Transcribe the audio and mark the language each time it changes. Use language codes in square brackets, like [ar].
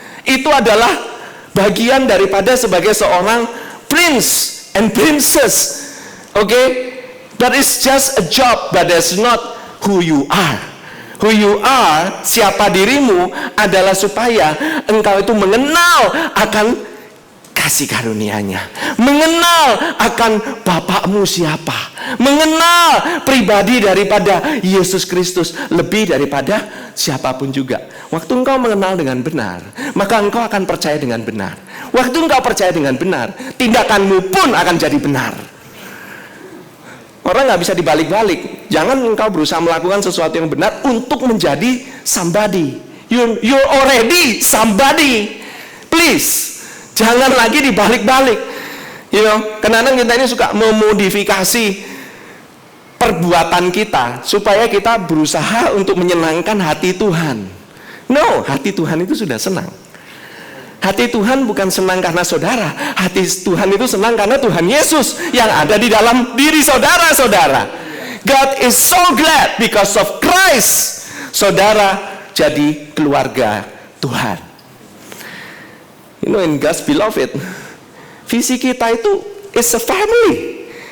[id] Itu adalah bagian daripada sebagai seorang [en] prince and princess. Okay? That is just a job, but that's not who you are. Who you are, [id] siapa dirimu, adalah supaya engkau itu mengenal akan kasih karunia-Nya, mengenal akan Bapakmu siapa, mengenal pribadi daripada Yesus Kristus lebih daripada siapapun juga. Waktu engkau mengenal dengan benar, maka engkau akan percaya dengan benar. Waktu engkau percaya dengan benar, tindakanmu pun akan jadi benar. Orang nggak bisa dibalik-balik. Jangan engkau berusaha melakukan sesuatu yang benar untuk menjadi somebody. [en] You're already somebody. [id] Please. Jangan lagi dibalik-balik. Kadang-kadang kita ini suka memodifikasi perbuatan kita supaya kita berusaha untuk menyenangkan hati Tuhan. No, hati Tuhan itu sudah senang. Hati Tuhan bukan senang karena saudara. Hati Tuhan itu senang karena Tuhan Yesus yang ada di dalam diri saudara-saudara. [en] God is so glad because of Christ. [id] Saudara jadi keluarga Tuhan. [en] In God's beloved, [id] visi kita itu [en] is a family.